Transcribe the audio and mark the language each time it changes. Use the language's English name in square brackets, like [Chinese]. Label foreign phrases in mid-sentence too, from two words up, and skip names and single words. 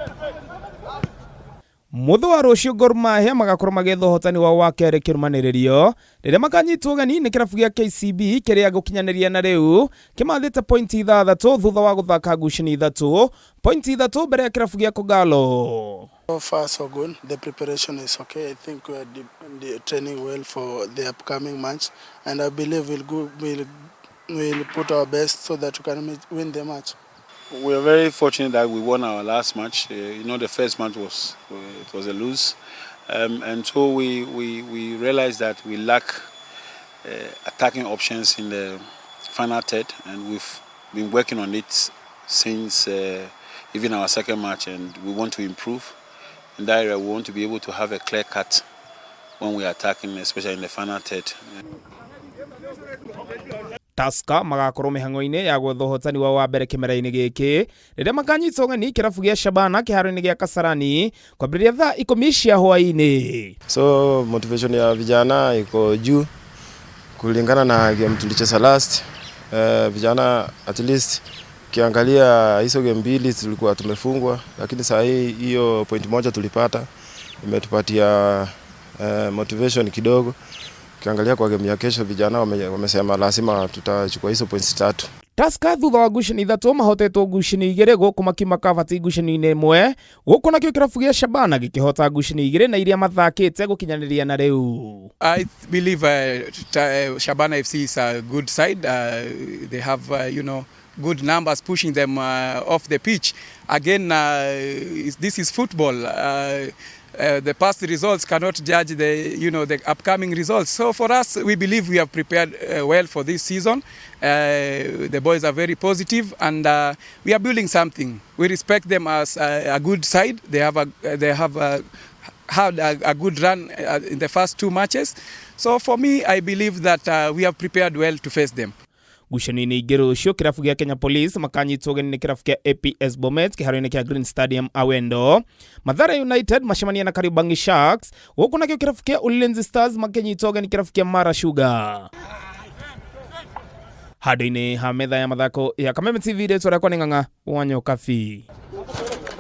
[Kikuyu] Mutho wa RUCIU Gor Mahia magakorwo magitha uhotani wa wakere kirumaniririo riria makanyitwo gani ni kirabu gia KCB kiria gukinyaniria na riu kimathite pointi 6 thutha wa guthaka ngucanio 3 pointi 3 mbere ya kirabu gia Kogalo. [English] So far so good. The preparation is okay. I think we are training well for the upcoming match, and I believe we'll put our best so that we can win the match. We are very fortunate that we won our last match. The first match was a lose, and so we realized that we lack attacking options in the final third, and we've been working on it since even our second match, and we want to improve in that area. We want to be able to have a clear cut when we are attacking, especially in the final third. [Kikuyu] Taska magakorwo mihango-ini ya gwetha uhotani wa mbere kimera-ini giki riria makanyitwo gani kirabu gia Shabana kiharo-ini gia Kasarani kwambĩrĩria thaa 10 cia hwaĩ-ini. [Swahili] So motivation ya vijana iko juu kulingana na game tulicheza last. Vijana [English] at least [Swahili] kiangalia hizo game mbili tulikuwa tumefungwa, lakini saa hii hiyo point moja tulipata imetupatia motivation kidogo. Kiangalia kwa game ya kesho vijana wamesema lazima tutachukua hizo points 3. [Kikuyu] Taska thutha wa ngucanio 3 mahotetwo ngucanio 2 guku makima kabati ngucanio 1 guku nakio kirabu gia Shabana gikihota ngucanio 2 na iria mathakite gukinyaniria na riu. [English] I believe Shabana FC is a good side. They have good numbers pushing them off the pitch. Again, this is football. The past results cannot judge the upcoming results. So for us, we believe we have prepared well for this season. The boys are very positive, and we are building something. We respect them as a good side. They have had a good run in the first 2 matches. So for me, I believe that we have prepared well to face them. [Kikuyu] Ngucanio-ini ingĩ rũciũ kirabu gia Kenya Police makanyitwo gani ni kirabu kia APS Bomet kiharo-ini kia Green Stadium Awendo. Bandari United macemania na Kariobangi Sharks guku nakio kirabu kia Ulinzi Stars makanyitwo gani kirabu kia Mara Sugar. Handũ-inĩ ha metha ya mathako ya Kameme TV rĩtwa rĩakwa nĩ Ng'ang'a wa Nyokabi.